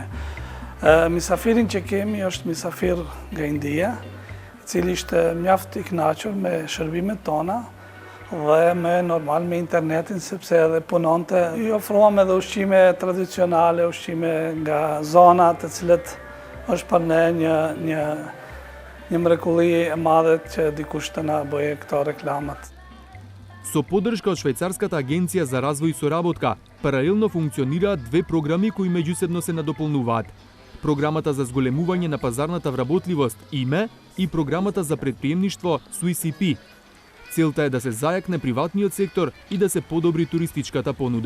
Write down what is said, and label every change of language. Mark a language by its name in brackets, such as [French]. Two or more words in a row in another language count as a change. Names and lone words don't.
[Albanian] Misafirin që kemi është misafir nga India, i cili ishte mjaft i kënaqur me shërbimet tona dhe me internetin sepse edhe punonte. I ofruam edhe ushqime tradicionale, ushqime nga zona të cilët është për ne një mrekulli e madhe që dikush të na bëje këto reklamat. [Macedonian] Со поддршка од Швајцарската агенција за развој и соработка, паралелно функционираат две програми кои меѓусебно се надополнуваат. Програмата за зголемување на пазарната вработливост ИМЕ и програмата за предприемништво SUICP. Целта е да се зајакне приватниот сектор и да се подобри туристичката понуда.